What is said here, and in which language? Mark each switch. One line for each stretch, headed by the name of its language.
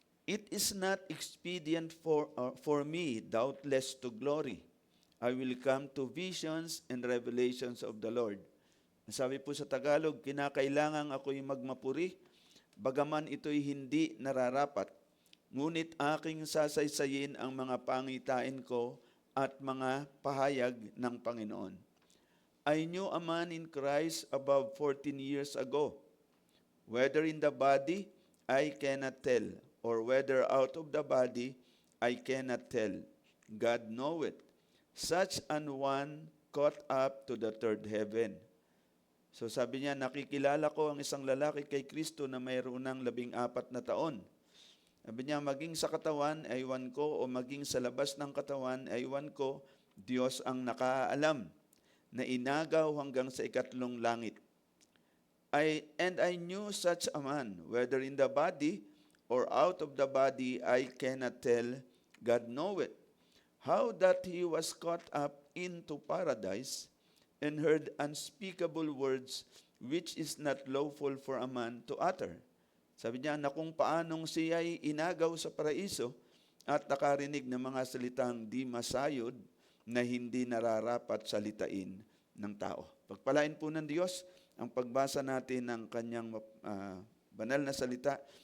English: It is not expedient for me, doubtless, to glory. I will come to visions and revelations of the Lord.
Filipino: Sabi po sa Tagalog, kinakailangan ako'y magmapuri, bagaman ito'y hindi nararapat. Ngunit aking sasaysayin ang mga pangitain ko at mga pahayag ng Panginoon.
English: I knew a man in Christ above 14 years ago. Whether in the body, I cannot tell, or whether out of the body, I cannot tell. God knoweth. Such an one caught up to the third heaven.
Filipino: So sabi niya, nakikilala ko ang isang lalaki kay Kristo na mayroon ng 14 na taon. Sabi niya, maging sa katawan, aywan ko, o maging sa labas ng katawan, aywan ko, Diyos ang nakaalam, na inagaw hanggang sa 2 langit.
English: And I knew such a man, whether in the body or out of the body, I cannot tell, God knoweth, how that he was caught up into paradise, and heard unspeakable words which is not lawful for a man to utter.
Filipino: Sabi niya na kung paanong siya'y inagaw sa paraiso at nakarinig ng mga salitang di masayod na hindi nararapat salitain ng tao. Pagpalain po ng Diyos ang pagbasa natin ng kanyang banal na salita.